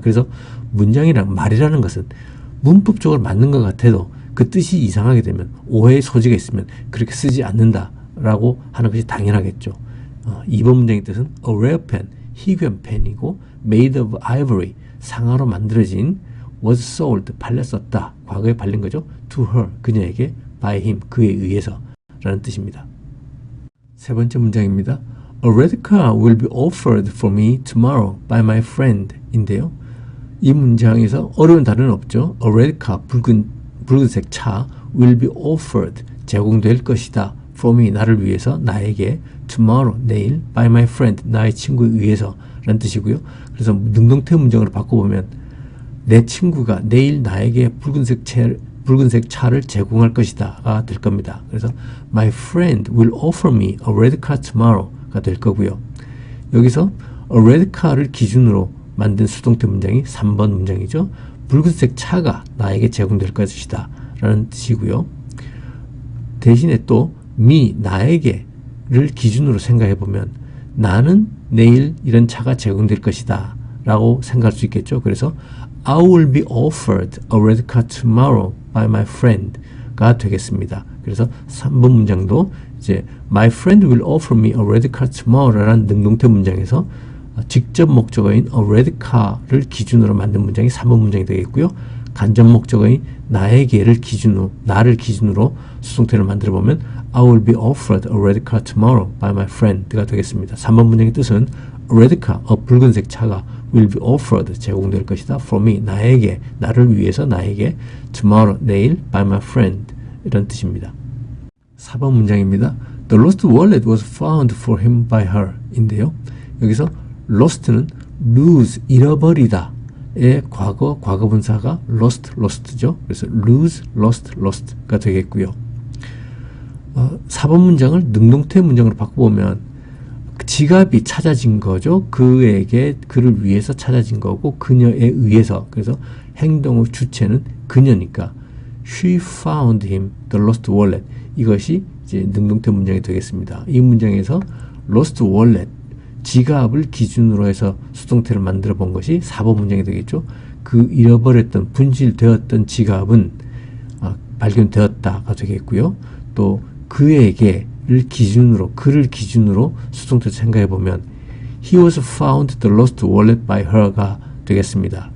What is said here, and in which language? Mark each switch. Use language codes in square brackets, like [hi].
[ko] 그래서 문장이랑 말이라는 것은 문법적으로 맞는 것 같아도 그 뜻이 이상하게 되면 오해의 소지가 있으면 그렇게 쓰지 않는다라고 하는 것이 당연하겠죠. 2번 문장의 뜻은 a rare pen, 희귀한 펜이고 made of ivory, 상아로 만들어진 was sold, 팔렸었다. 과거에 팔린 거죠. to her, 그녀에게 by him, 그에 의해서 라는 뜻입니다. 세 번째 문장입니다. [en] A red car will be offered for me tomorrow by my friend [ko] 인데요. 이 문장에서 어려운 단어는 없죠. [en] A red car, [ko] 붉은색 차 [en] will be offered, [ko] 제공될 것이다. for me, 나를 위해서, 나에게 tomorrow, 내일 [en] by my friend, [ko] 나의 친구에 의해서 라는 뜻이고요. 그래서 능동태 문장으로 바꿔보면 내 친구가 내일 나에게 붉은색 차를 제공할 것이다가 될 겁니다. [en] 그래서 my friend will offer me a red car tomorrow [ko] 가 될 거고요. 여기서 a red car를 기준으로 만든 수동태 문장이 3번 문장이죠. 붉은색 차가 나에게 제공될 것이다 라는 뜻이고요. 대신에 또 me, 나에게를 기준으로 생각해 보면 나는 내일 이런 차가 제공될 것이다 라고 생각할 수 있겠죠. [en] 그래서 I will be offered a red car tomorrow by my friend [ko] 가 되겠습니다. 그래서 3번 문장도 이제 [en] my friend will offer me a red car tomorrow [ko] 라는 능동태 문장에서 직접 목적어인 a red car를 기준으로 만든 문장이 3번 문장이 되겠고요. 간접 목적어인 나에게를 기준으로, 나를 기준으로 수동태를 만들어 보면 [en] I will be offered a red car tomorrow by my friend [ko] 가 되겠습니다. 3번 문장의 뜻은 a red car, 붉은색 차가 will be offered, 제공될 것이다. for me, 나에게, 나를 위해서 나에게 tomorrow, 내일 by my friend 이런 뜻입니다. 4번 문장입니다. [en] The lost wallet was found for him by her [ko] 인데요. 여기서 lost는 lose, 잃어버리다 의 과거분사가 lost죠. 그래서 lose, lost가 되겠고요. 4번 문장을 능동태 문장으로 바꿔보면 지갑이 찾아진 거죠. 그를 위해서 찾아진 거고 그녀에 의해서. 그래서 행동의 주체는 그녀니까 [en] she found him the lost wallet. [ko] 이것이 이제 능동태 문장이 되겠습니다. 이 문장에서 lost wallet, 지갑을 기준으로 해서 수동태를 만들어 본 것이 4번 문장이 되겠죠. 그 잃어버렸던, 분실되었던 지갑은 발견되었다가 되겠고요. 또 그를 기준으로 수동태를 생각해 보면 [en] he was found the lost wallet by her [ko] 가 되겠습니다.